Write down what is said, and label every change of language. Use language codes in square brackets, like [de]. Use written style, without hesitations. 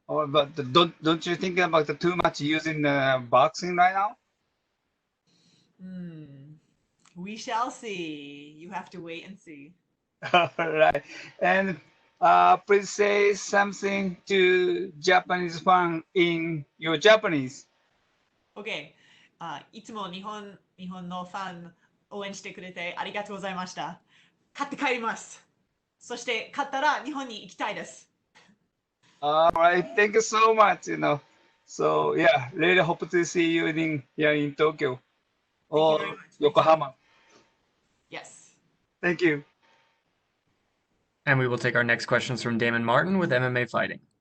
[en] but don't you think about the too much using boxing right now? Hmm. We shall see. You have to wait and see. All right. And please say something to Japanese fan in your Japanese. OK。 [ja] いつも日本のファン応援してくれてありがとうございました。勝って帰ります。そして勝ったら日本に行きたいです。 [en] All right. Thank you so much. So yeah, really hope to see you in Tokyo Thank you very or much. Yokohama. Yes. Thank you. And we will take our next questions from Damon Martin with MMA Fighting.